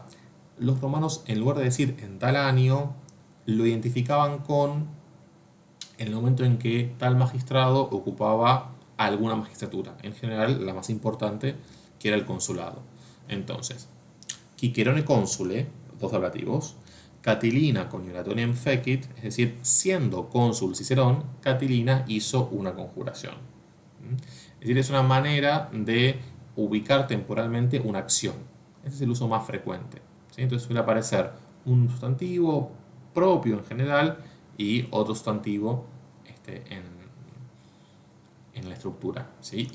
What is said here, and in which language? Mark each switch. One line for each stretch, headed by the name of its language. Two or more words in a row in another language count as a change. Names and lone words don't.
Spanish: Los romanos, en lugar de decir en tal año, lo identificaban con el momento en que tal magistrado ocupaba alguna magistratura, en general la más importante, que era el consulado. Entonces,
Latin: Cicerone consule,
Spanish: dos ablativos,
Latin: Catilina coniuratoria fecit,
Spanish: es decir, siendo cónsul Cicerón, Catilina hizo una conjuración. Es decir, es una manera de ubicar temporalmente una acción. Ese es el uso más frecuente, ¿sí? Entonces suele aparecer un sustantivo propio en general y otro sustantivo en la estructura, ¿sí?